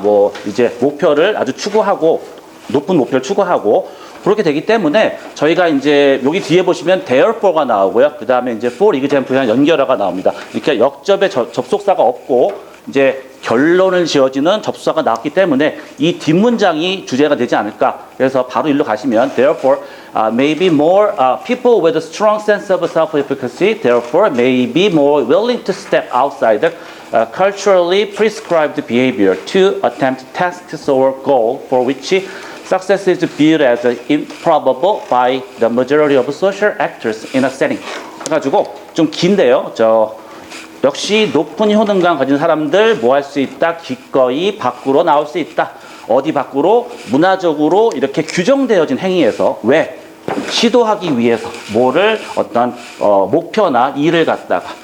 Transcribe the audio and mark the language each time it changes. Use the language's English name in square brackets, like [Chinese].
[Korean] 뭐 이제 목표를 아주 추구하고 높은 목표를 추구하고 그렇게 되기 때문에 저희가 이제 여기 뒤에 보시면 therefore가 나오고요. 그 다음에 이제 for example이랑 연결어가 나옵니다. 이렇게 역접의 접속사가 없고 이제 결론을 지어지는 접수사가 나왔기 때문에 이 뒷문장이 주제가 되지 않을까. [English] 그래서 바로 일로 가시면 therefore maybe more people with a strong sense of self-efficacy therefore may be more willing to step outside the culturally prescribed behavior to attempt tasks or goal for which success is viewed as improbable by the majority of social actors in a setting. [Korean] 해가지고 좀 긴데요. 역시 높은 효능감 가진 사람들 뭐 할 수 있다? 기꺼이 밖으로 나올 수 있다. 어디 밖으로? 문화적으로 이렇게 규정되어진 행위에서. 왜? 시도하기 위해서 뭐를 어떤 목표나 일을 갖다가.